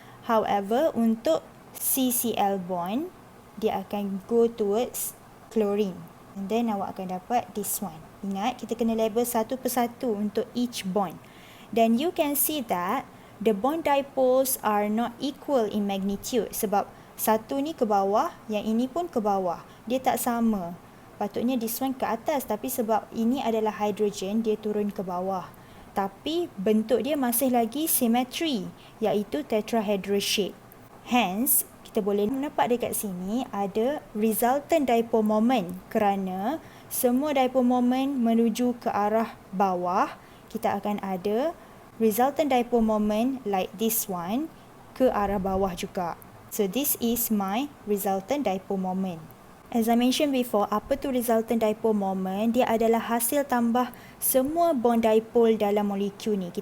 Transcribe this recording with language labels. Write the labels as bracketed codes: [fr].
[en] However, [ms] untuk CCl bond dia akan [en] go towards [ms] chlorine. [en] And then [ms] awak akan dapat [en] this one. [ms] Ingat, kita kena label satu persatu untuk [en] each bond. Then you can see that the bond dipoles are not equal in magnitude. [ms] Sebab satu ni ke bawah, yang ini pun ke bawah. Dia tak sama. Patutnya [en] this one [ms] ke atas. Tapi sebab ini adalah hydrogen, dia turun ke bawah. tapi bentuk dia masih lagi symmetry, iaitu tetrahedral shape. Hence, kita boleh nampak dekat sini ada resultant dipole moment kerana semua dipole moment menuju ke arah bawah. Kita akan ada resultant dipole moment [en] like this one [ms] ke arah bawah juga. [en] So this is my resultant dipole moment. As I mentioned before, [ms] apa tu resultant dipole moment? Dia adalah hasil tambah semua bond dipole dalam molekul ni.